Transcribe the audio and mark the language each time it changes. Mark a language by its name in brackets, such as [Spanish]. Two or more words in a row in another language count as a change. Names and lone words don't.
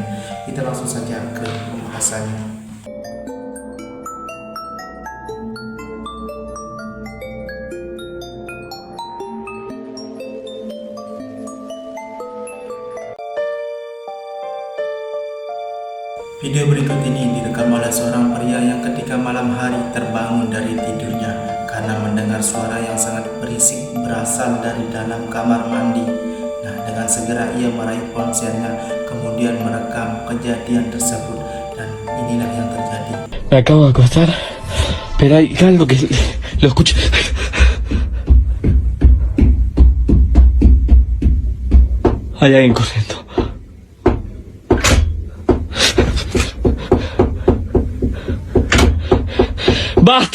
[Indonesian] Kita langsung saja ke pembahasannya. Video berikut ini direkam oleh seorang pria yang ketika malam hari terbangun dari tidurnya karena mendengar suara yang sangat berisik berasal dari dalam kamar mandi. Nah, dengan segera ia meraih ponselnya kemudian merekam kejadian tersebut dan inilah yang terjadi. [Spanish] Me acabo de acostar, pero hay algo que lo escucho. Hay alguien corriendo. ¡Basta!